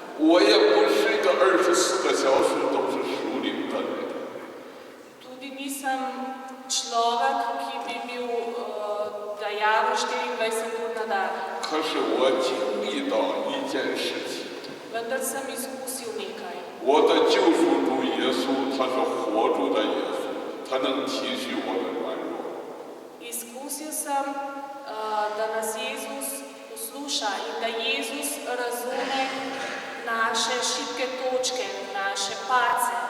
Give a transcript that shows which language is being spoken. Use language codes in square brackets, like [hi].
[zh] 我也不是一个24个小时都是属灵的人。 [sl] Tudi nisem človek, ki bi bil dajaven 24 ur na dan. [zh] 可是我经历到一件事情， [sl] Vendar sem izkusil nekaj. [zh] 我的救赎主耶稣，他是活着的耶稣，他能体恤我的软弱。 [sl] Izkusil sem, da nas Jezus posluša in da Jezus razume naše šibke točke, naše pace.